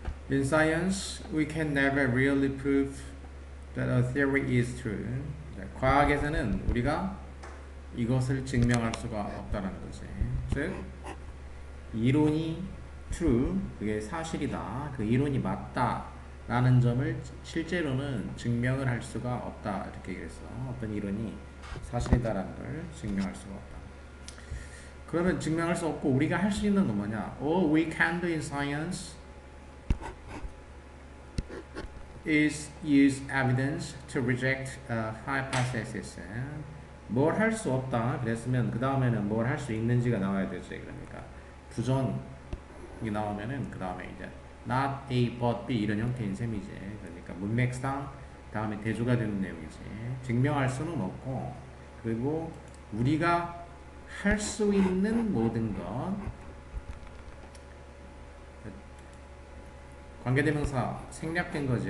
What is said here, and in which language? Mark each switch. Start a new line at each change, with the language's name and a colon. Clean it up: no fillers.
English: In science, we can never really prove that a theory is true.
Korean: 과학에서는 우리가 이것을 증명할 수가 없다는 거지. 즉, 이론이 true, 그게 사실이다. 그 이론이 맞다라는 점을 실제로는 증명을 할 수가 없다. 이렇게 얘기했어. 어떤 이론이 사실이다라는 걸 증명할 수가 없다. 그러면 증명할 수 없고 우리가 할 수 있는 건 뭐냐?
English: All we can do in science is use evidence to reject a hypothesis.
Korean: 뭘 할 수 없다. 그랬으면 그 다음에는 뭘 할 수 있는지가 나와야 되지. 그러니까 부정이 나오면은 그 다음에 이제
English: not A but B
Korean: 이런 형태인 셈이지. 그러니까 문맥상 다음에 대조가 되는 내용이지. 증명할 수는 없고 그리고 우리가 할 수 있는 모든 것 관계대명사 생략된 거지.